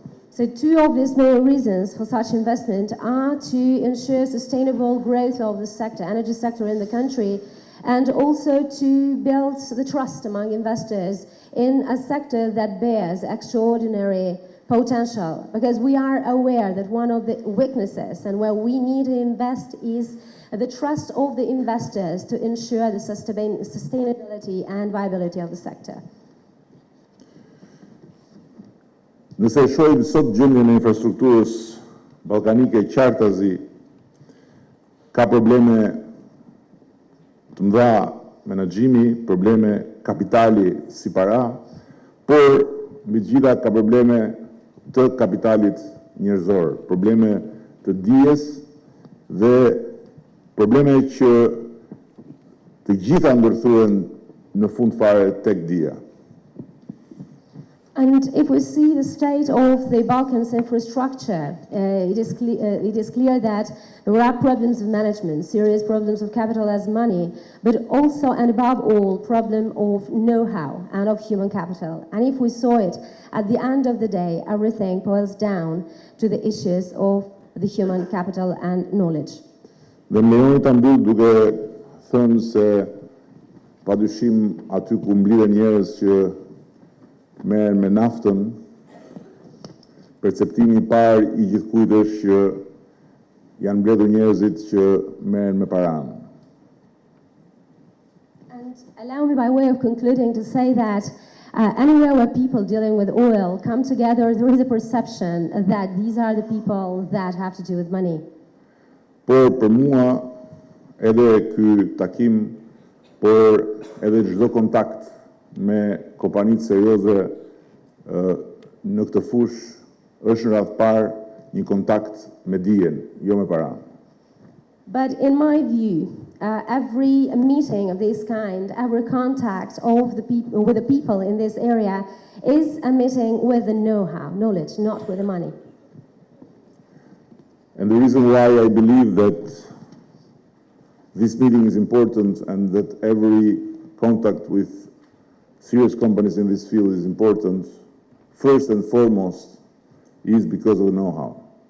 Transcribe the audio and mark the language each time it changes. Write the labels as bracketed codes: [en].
[en] So two of these main reasons for such investment are to ensure sustainable growth of the sector, energy sector in the country, and also to build the trust among investors in a sector that bears extraordinary potential. Because we are aware that one of the weaknesses and where we need to invest is the trust of the investors to ensure the sustainability and viability of the sector. [sq] Nëse shohim sot gjendjen e infrastrukturës ballkanike qartazi ka probleme të mëdha menaxhimi, probleme kapitali si para, por mbi të gjitha ka probleme të kapitalit njerëzor, probleme të dijes dhe probleme që të gjitha ndërthuhen në fund fare tek dija. [en] And if we see the state of the Balkans infrastructure, it is clear that there are problems of management, serious problems of capital as money, but also and above all, problem of know-how and of human capital. And if we saw it, at the end of the day, everything boils down to the issues of the human capital and knowledge. [sq] Dhe më lejoni ta mbyll duke thënë se padyshim aty ku mblidhen njerëz që merren me naftën, perceptimi i parë i gjithkujt është që janë mbledhur njerëzit që merren me paranë. [en] And allow me by way of concluding to say that anywhere where people dealing with oil come together, there is a perception that these are the people that have to do with money. [sq] Por për mua edhe ky takim, por edhe çdo kontakt me kompanitë serioze në këtë fushë është në radhë parë një kontakt me dijen, jo me paranë. [en] But in my view, every meeting of this kind, every contact of with the people in this area is a meeting with the know-how, knowledge, not with the money. And the reason why I believe that this meeting is important and that every contact with serious companies in this field is important, first and foremost, is because of know-how.